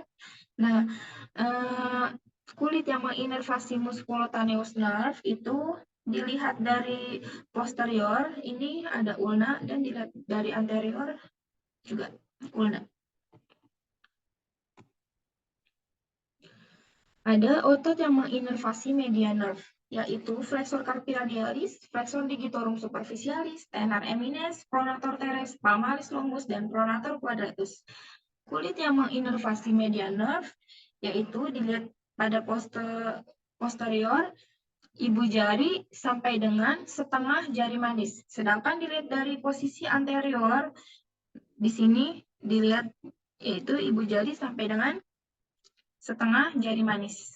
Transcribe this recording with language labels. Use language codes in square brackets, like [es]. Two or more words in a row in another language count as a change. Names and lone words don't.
[id] Nah, kulit yang menginervasi [en] musculotaneous nerve [id] itu dilihat dari posterior, ini ada ulna, dan dilihat dari anterior juga ulna. Ada otot yang menginervasi [en] median nerve, [id] yaitu [la] flexor carpi radialis, flexor digitorum superficialis, tenar eminens, pronator teres, palmaris longus, [id] dan [la] pronator quadratus. [id] Kulit yang menginervasi [en] median nerve, [id] yaitu dilihat pada posterior, ibu jari sampai dengan setengah jari manis. Sedangkan dilihat dari posisi anterior, di sini dilihat yaitu ibu jari sampai dengan setengah jari manis.